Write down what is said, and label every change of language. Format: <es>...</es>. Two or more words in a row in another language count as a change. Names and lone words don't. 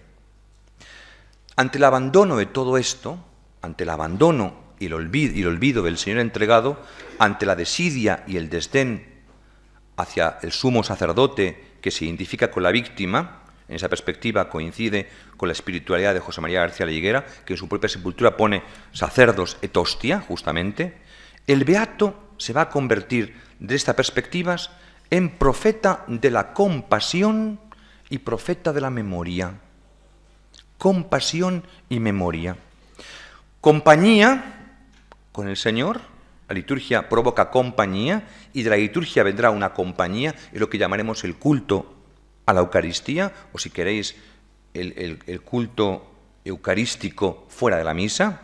<es>Ante el abandono de todo esto, ante el abandono y el olvido del Señor entregado, ante la desidia y el desdén hacia el sumo sacerdote que se identifica con la víctima, en esa perspectiva coincide con la espiritualidad de José María García de la Higuera, que en su propia sepultura pone</es> <la>sacerdos et hostia,</la> <es>justamente, el beato se va a convertir de estas perspectivas en profeta de la compasión y profeta de la memoria. Compasión y memoria. Compañía con el Señor, la liturgia provoca compañía y de la liturgia vendrá una compañía, es lo que llamaremos el culto a la Eucaristía, o si queréis, el culto eucarístico fuera de la misa.</es>